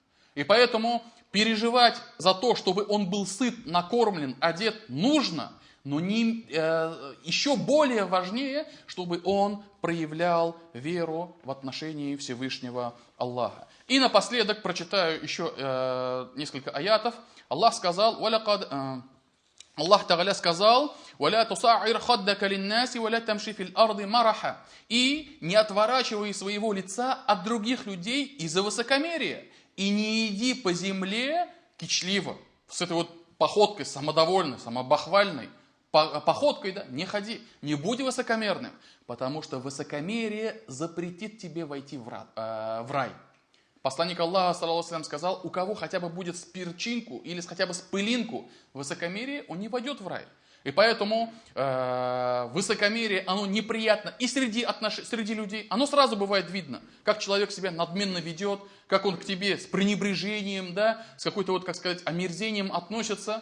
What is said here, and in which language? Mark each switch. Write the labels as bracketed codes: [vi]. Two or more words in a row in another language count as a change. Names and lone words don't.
[ru] И поэтому переживать за то, чтобы он был сыт, накормлен, одет, нужно, но еще более важнее, чтобы он проявлял веру в отношении Всевышнего Аллаха. И напоследок прочитаю еще несколько аятов. Аллах сказал: Аллах Тааля сказал: [ar] «ولا تصعر خدك للناس ولا تمش في الأرض مرحا». [ru] И не отворачивай своего лица от других людей из-за высокомерия. И не иди по земле кичливо, с этой вот походкой самодовольной, самобахвальной походкой, да, не ходи, не будь высокомерным, потому что высокомерие запретит тебе войти в рай. Посланник Аллаха, [ar] صلى الله عليه وسلم, [ru] сказал: у кого хотя бы будет с перчинку или хотя бы с пылинку высокомерие, он не войдет в рай. И поэтому высокомерие, оно неприятно и среди людей. Оно сразу бывает видно, как человек себя надменно ведет, как он к тебе с пренебрежением, да, с какой-то, вот, как сказать, омерзением относится.